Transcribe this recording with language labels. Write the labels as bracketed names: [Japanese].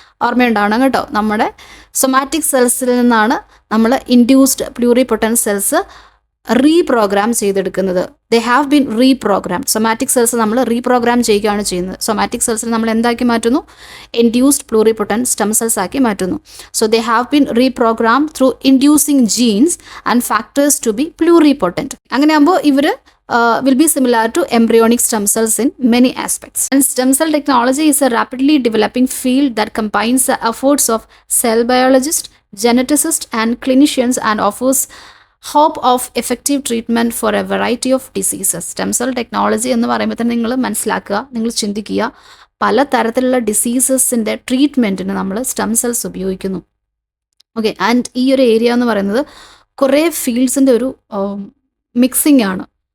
[Malayalam] ഓർമ്മയുണ്ടാവണം കേട്ടോ, നമ്മുടെ സൊമാറ്റിക് സെൽസിൽ നിന്നാണ് നമ്മൾ ഇൻഡ്യൂസ്ഡ് പ്ലൂറിപൊട്ടൻറ്റ് സെൽസ് റീപ്രോഗ്രാം ചെയ്തെടുക്കുന്നത്. [English] They have been reprogrammed. [Malayalam] Somatic cells നമ്മൾ റീപ്രോഗ്രാം ചെയ്യുകയാണ് ചെയ്യുന്നത്. സൊമാറ്റിക് സെൽസിൽ നമ്മൾ എന്താക്കി മാറ്റുന്നു? ഇൻഡ്യൂസ്ഡ് പ്ലൂറിപൊട്ടൻറ്റ് സ്റ്റെം സെൽസ് ആക്കി മാറ്റുന്നു. [English] So they have been reprogram through inducing genes and factors to be pluripotent. [Malayalam] അങ്ങനെയാകുമ്പോൾ ഇവർ [English] will be similar to embryonic stem cells in many aspects. And stem cell technology is a rapidly developing field that combines the efforts of cell biologists, geneticists and clinicians and offers hope of effective treatment for a variety of diseases. [Malayalam] Stem cell technology എന്ന് പറയുമ്പോൾ തന്നെ നിങ്ങൾ മനസ്സിലാക്കുക, നിങ്ങൾ ചിന്തിക്കുക, പല തരത്തിലുള്ള ഡിസീസസിൻ്റെ ട്രീറ്റ്മെൻറ്റിന് നമ്മൾ സ്റ്റെം സെൽസ് ഉപയോഗിക്കുന്നു. ഓക്കെ, ആൻഡ് ഈ ഒരു ഏരിയ എന്ന് പറയുന്നത് കുറേ ഫീൽഡ്സിൻ്റെ ഒരു മിക്സിംഗ് ആണ്.